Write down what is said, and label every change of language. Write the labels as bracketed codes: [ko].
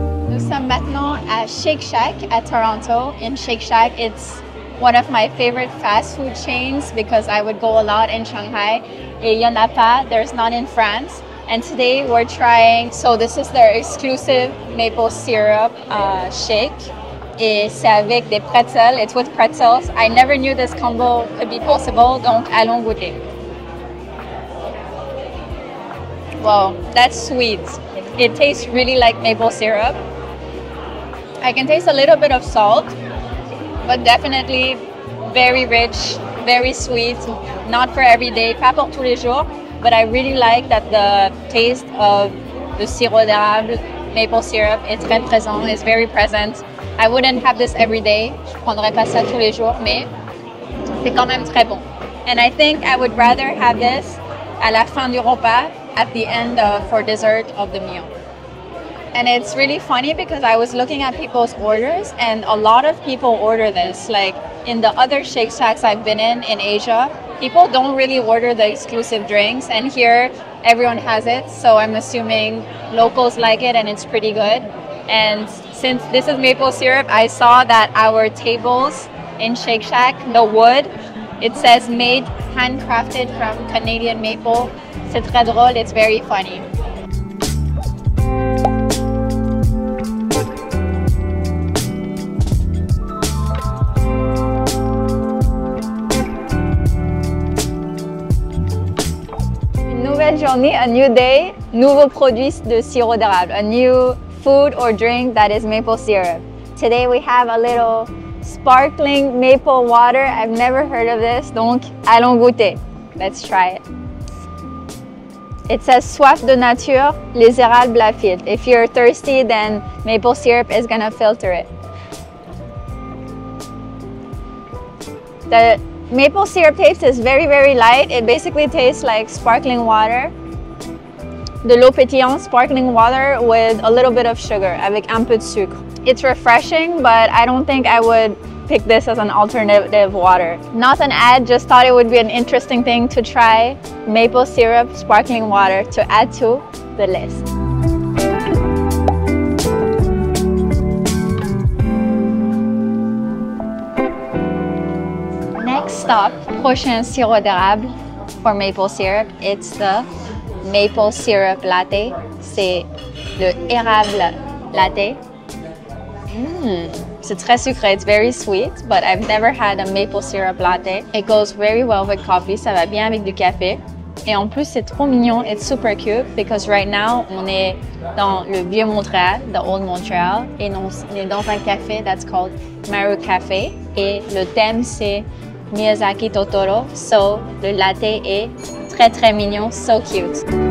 [fr] Nous sommes maintenant à Shake Shack at Toronto. [en] In Shake Shack, it's one of my favorite fast food chains because I would go a lot in Shanghai. [fr] Et il y en a pas, [en] there's none in France. And today we're trying, so this is their exclusive maple syrup shake. [fr] Et c'est avec des pretzels, [en] it's with pretzels. I never knew this combo could be possible, [fr] donc allons goûter. [en] Wow, that's sweet. It tastes really like maple syrup. I can taste a little bit of salt, but definitely very rich, very sweet. Not for every day, [fr] pas pour tous les jours. [en] But I really like that the taste of the sirop d'érable maple syrup is [fr] très présent, [en] is very present. I wouldn't have this every day. [fr] Je prendrais pas ça tous les jours, mais c'est quand même très bon. [en] And I think I would rather have this à la fin du repas, at the end for dessert of the meal. And it's really funny because I was looking at people's orders, and a lot of people order this. Like in the other Shake Shacks I've been in Asia, people don't really order the exclusive drinks, and here everyone has it. So I'm assuming locals like it and it's pretty good. And since this is maple syrup, I saw that our tables in Shake Shack, the wood, it says made handcrafted from Canadian maple. [fr] C'est très drôle, [en] it's very funny. [fr] Nouvelle journée, [en] a new day, [fr] nouveau produit de sirop d'érable, [en] a new food or drink that is maple syrup. Today we have a little sparkling maple water. I've never heard of this, [fr] donc allons goûter. [en] Let's try it. It says [fr] soif de nature, les érables la filtrent. [en] If you're thirsty, then maple syrup is gonna filter it. The maple syrup taste is very, very light. It basically tastes like sparkling water. [fr] De l'eau pétillante, [en] sparkling water with a little bit of sugar, [fr] avec un peu de sucre. [en] It's refreshing, but I don't think I would pick this as an alternative water. Not an ad, just thought it would be an interesting thing to try maple syrup, sparkling water to add to the list. Next stop, [fr] prochain sirop d'érable [en] for maple syrup, it's the maple syrup latte. [fr] C'est le érable latte. C'est très sucré, [en] it's very sweet, but I've never had a maple syrup latte. It goes very well with coffee, [fr] ça va bien avec du café. Et en plus, c'est trop mignon, [en] it's super cute, because right now, [fr] on est dans le vieux Montréal, [en] the old Montreal, [fr] et on est dans un café [en] that's called Maru Café, [fr] et le thème, c'est Miyazaki Totoro, so le latte est très très mignon, [en] so cute.